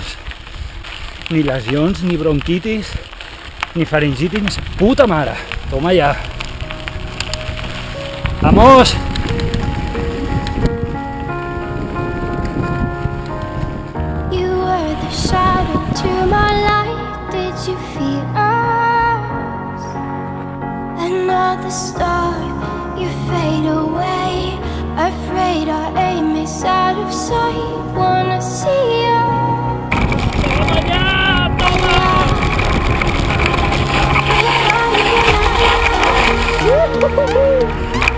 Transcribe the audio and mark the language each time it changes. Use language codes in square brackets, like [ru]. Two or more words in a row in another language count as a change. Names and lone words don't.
[ca] Ni lesions, ni bronquitis, ni faringitis, puta mare. [es] Toma ja. Vamos! [en] You were the shadow to my light. Did you feel us? the start, you fade away. Afraid our aim is out of sight. Wanna see you. [es] Toma ya, toma.